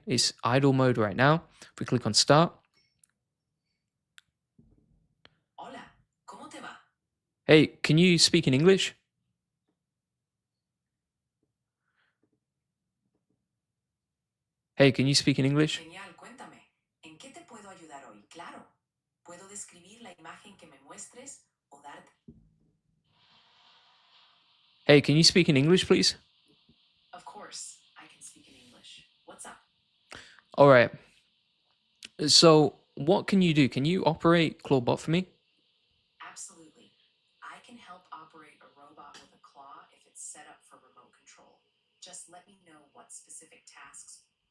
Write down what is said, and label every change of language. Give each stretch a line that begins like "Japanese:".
English: It's idle mode right now. If we click on start.
Spanish: Hola, ¿cómo te va?
English: Hey, can you speak in English? Hey, can you speak in English?
Spanish: Genial, cuéntame. ¿En qué te puedo ayudar hoy? Claro. ¿Puedo describir la imagen que me muestres o darte?
English: Hey, can you speak in English, please? Of course, I can speak in English. What's up? All right. So what can you do? Can you operate ClaudeBot for me? Absolutely. I can help operate a robot with a claw if it's set up for remote control. Just let me know what specific tasks.